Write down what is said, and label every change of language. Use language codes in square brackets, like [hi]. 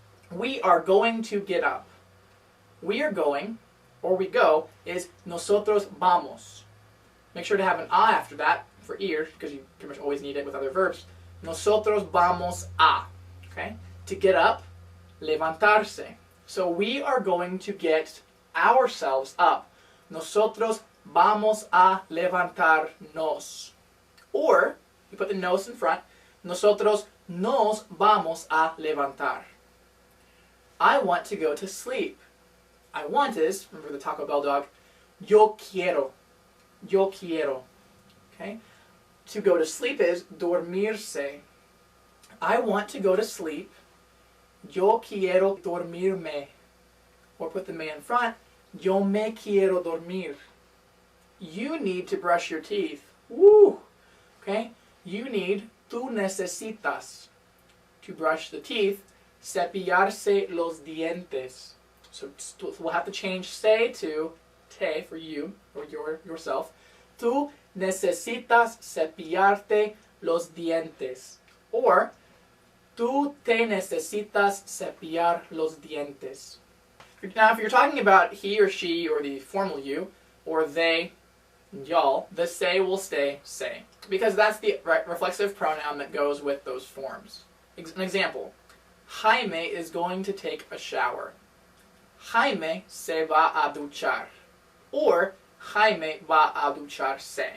[en] We are going to get up. We are going, or we go, is [es] nosotros vamos. [en] Make sure to have an a after that for ear, because you pretty much always need it with other verbs. [es] Nosotros vamos a. [en] Okay? To get up, levantarse. So we are going to get ourselves up. [es] Nosotros vamos a levantarnos. Or, you put the nos in front, nosotros nos vamos a levantar. [en] I want to go to sleep. I want is, remember the Taco Bell dog, [es] yo quiero. Yo quiero. [en] Okay? To go to sleep is dormirse. I want to go to sleep. [es] Yo quiero dormirme. Or put the me in front, yo me quiero dormir. [en] You need to brush your teeth. Woo! Okay? You need, [es] tú necesitas, [en] to brush the teeth, [es] cepillarse los dientes. [en] So we'll have to change se to te for you, or yourself. [es] Tú necesitas cepillarte los dientes. Or, Tú te necesitas cepillar los dientes. [en] Now, if you're talking about he or she or the formal you, or they, y'all, the say will stay say. Because that's the reflexive pronoun that goes with those forms. An example, Jaime is going to take a shower. [es] Jaime se va a duchar. Or Jaime va a ducharse.